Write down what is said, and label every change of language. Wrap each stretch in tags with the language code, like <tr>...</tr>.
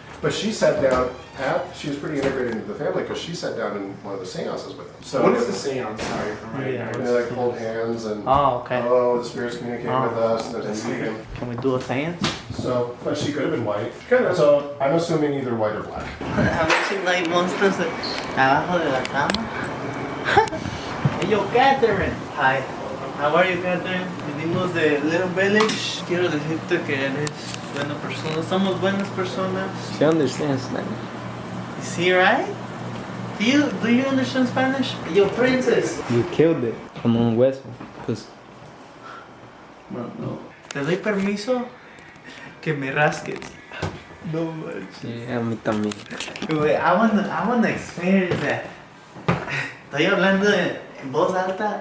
<en>But she sat down she was pretty integrated into the family because she sat down in one of the seances with them. So What is the seance? Sorry for my Yeah. They like hold hands and Oh, okay. the spirits communicate with us. And there's a medium. Can we do a seance? So, but she could have been white. So I'm assuming either white or black.</en> <es>A ver si no hay monstruos abajo de la cama.</es> <en>Hey, yo, Catherine. Hi. How are you, Catherine?</en> <es>Venimos de Little Village. Quiero decirte que eres buena persona. Somos buenas personas.</es> <en>She understands Spanish. You see, right? Do you understand Spanish? Yo, princess. You killed it.</en> <es>Como un hueso. Pues, No. Te doy permiso que me rasques. No manches. sí, a mí también.</es> <en>Güey, I wanna experience that.</en> <es>Estoy hablando en voz alta.</es>